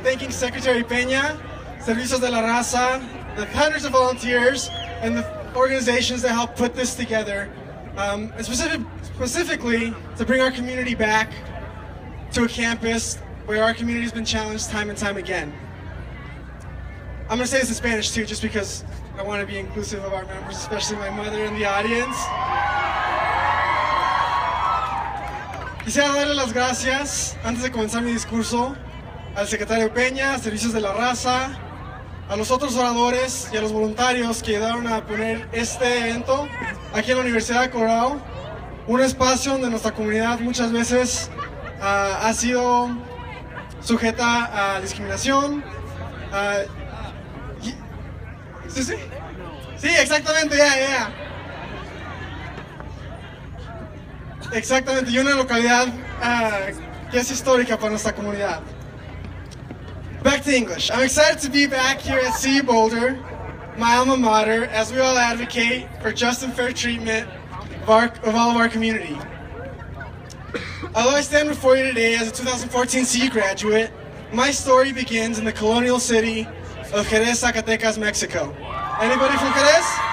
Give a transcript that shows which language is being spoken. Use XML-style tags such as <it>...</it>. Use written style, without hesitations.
<en>Secretary Peña, Servicios de la Raza, the hundreds of volunteers, and the organizations that helped put this together, and specifically to bring our community back to a campus where our community has been challenged time and time again. I'm going to say this in Spanish too, just because I want to be inclusive of our members, especially my mother in the audience.</en> <es>Quisiera darle las gracias, antes de comenzar mi discurso, al secretario Peña, a Servicios de la Raza, a los otros oradores y a los voluntarios que ayudaron a poner este evento aquí en la Universidad de Colorado, un espacio donde nuestra comunidad muchas veces ha sido sujeta a discriminación. Sí, exactamente, ya. Exactamente, y una localidad que es histórica para nuestra comunidad.</es> <en>Back to English. I'm excited to be back here at CU Boulder, my alma mater, as we all advocate for just and fair treatment of all of our community. Although I stand before you today as a 2014 CU graduate, my story begins in the colonial city of Jerez, Zacatecas, Mexico. Anybody from Jerez?</en>